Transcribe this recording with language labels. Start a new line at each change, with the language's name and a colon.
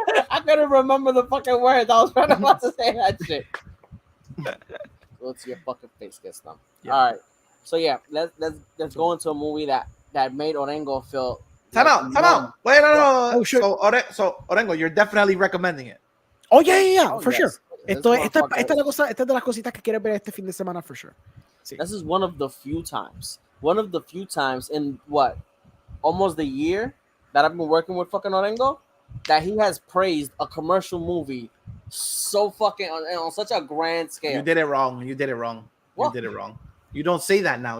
English: I couldn't remember the fucking words. I was trying about to say that shit. Go to your fucking face gets numb. Yeah. All right. So yeah, let's go into a movie that made Orengo feel. Time out. Wait, no. Oh, sure. So Orengo, you're definitely recommending it. Oh yeah, Oh, for yes. Sure. This
Spanish: Esta
English: motherfucker-
Spanish: es de las cositas que quieres ver este fin de semana
English: for sure.
Spanish: Sí.
English: This is one of the few times in almost the year that I've been working with fucking Orengo that he has praised a commercial movie so fucking on such a grand scale. You did it wrong. What? You did it wrong. You don't say that now.